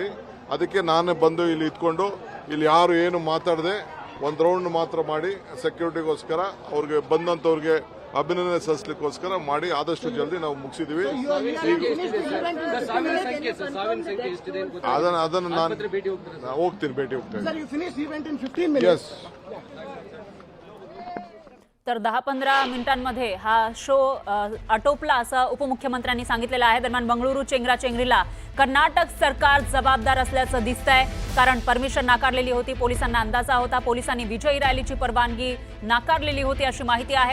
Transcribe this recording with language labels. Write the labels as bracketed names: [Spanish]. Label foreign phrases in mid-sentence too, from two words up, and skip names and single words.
[Kannada] ಅದಕ್ಕೆ ನಾನೇ ಬಂದು ಇಲ್ಲಿ ಇದ್ಕೊಂಡು ಇಲ್ಲಿ ಯಾರು ಏನು ಮಾತಾಡದೆ ಒಂದು ರೌಂಡ್ ಮಾತ್ರ ಮಾಡಿ ಸೆಕ್ಯೂರಿಟಿಗೋಸ್ಕರ ಅವ್ರಿಗೆ ಬಂದಂತವ್ರಿಗೆ ಅಭಿನಂದನೆ ಸಲ್ಲಿಸಲಿಕ್ಕೋಸ್ಕರ ಮಾಡಿ ಆದಷ್ಟು ಜಲ್ದಿ ನಾವು ಮುಗಿಸಿದೀವಿ. ಅದನ್ನು ನಾನು ಹೋಗ್ತೀನಿ, ಭೇಟಿ ಹೋಗ್ತೇನೆ. ಎಸ್. [Marathi] तर 10-15 मिनिटांमध्ये हा शो आटोपला असं उपमुख्यमंत्र्यांनी सांगितलेलं आहे. दरम्यान बंगळुरू चेंगराचेंगरीला कर्नाटक सरकार जबाबदार असल्याचं दिसतंय, कारण परमिशन नाकारलेली होती. पोलिसांना अंदाजा होता, पोलिसांनी विजयी रॅलीची परवानगी नाकारलेली होती अशी माहिती आहे.